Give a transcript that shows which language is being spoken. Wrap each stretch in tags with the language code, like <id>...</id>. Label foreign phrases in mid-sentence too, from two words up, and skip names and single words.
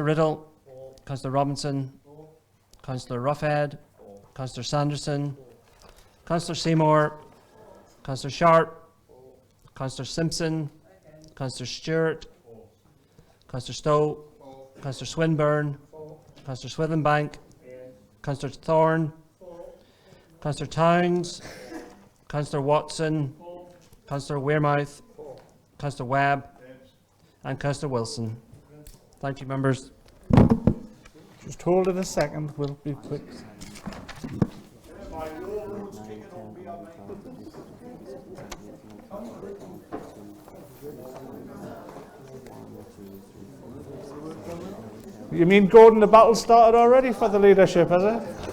<en>Riddle, Councillor Robinson, Councillor Roughhead, Councillor Sanderson, Councillor Seymour, Councillor Sharp, Councillor Simpson, Councillor Stewart, Councillor Stowe, Councillor Swinburne, Councillor Swithenbank, Councillor Thorne, Councillor Towns, Councillor Watson, Councillor Wearmouth, Councillor Webb, and Councillor Wilson. Thank you, members. Just hold it a second, we'll be quick. You mean Gordon, the battle started already for the leadership, has it?</en>